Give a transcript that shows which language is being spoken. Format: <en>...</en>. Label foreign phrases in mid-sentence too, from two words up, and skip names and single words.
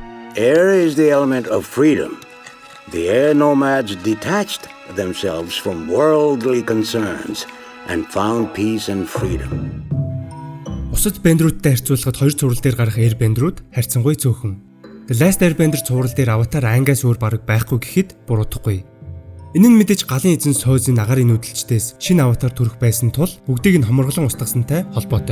<en>Air is the element of freedom. The air nomads detached themselves from worldly concerns and found peace and freedom.</en> <mn>Бусад бэндрүүдтэй харьцуулахад хоёр цуврал дээр гарах Airbender-ууд харьцангуй цөөхөн. The Last Airbender цуврал дээр аватар ангиас өөр бараг байхгүй гэхэд буруудахгүй. Энэ нь мэдээж галын эзэн Сойзын агарын нүүдэлчдээс шинэ аватар төрөх байсан тул бүгдийг нь хомроглон устгасантай холбоотой.</mn>